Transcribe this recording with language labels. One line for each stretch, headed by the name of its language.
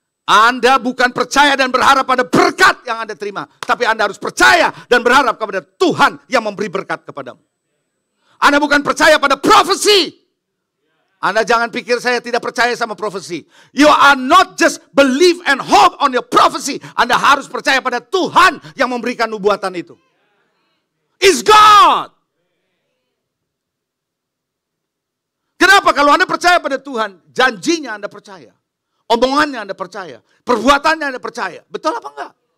Indonesian: Anda bukan percaya dan berharap pada berkat yang Anda terima. Tapi Anda harus percaya dan berharap kepada Tuhan yang memberi berkat kepadamu. Anda bukan percaya pada profesi. Anda jangan pikir saya tidak percaya sama profesi.
English: You are not just believe and hope on your prophecy.
Indonesian: Anda harus percaya pada Tuhan yang memberikan nubuatan itu.
English: It's God.
Indonesian: Kenapa? Kalau Anda percaya pada Tuhan, janjinya Anda percaya. Omongannya Anda percaya. Perbuatannya Anda percaya. Betul apa enggak?